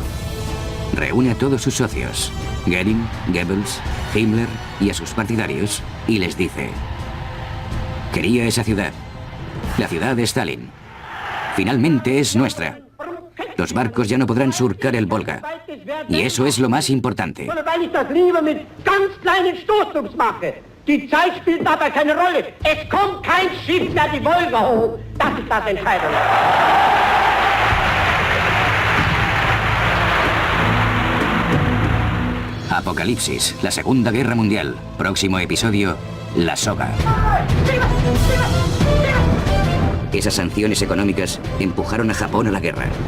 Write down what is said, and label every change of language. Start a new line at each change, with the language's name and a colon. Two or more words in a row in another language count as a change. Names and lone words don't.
Spanish: Reúne a todos sus socios, Göring, Goebbels, Himmler y a sus partidarios, y les dice: quería esa ciudad, la ciudad de Stalin. Finalmente es nuestra. Los barcos ya no podrán surcar el Volga. Y eso es lo más importante.
German: Die Zeit spielt dabei keine Rolle. Es kommt kein Schiff mehr die Wolga hoch. Das ist das Entscheidende.
Spanish: Apocalipsis, la Segunda Guerra Mundial. Próximo episodio, La Soga. Esas sanciones económicas empujaron a Japón a la guerra.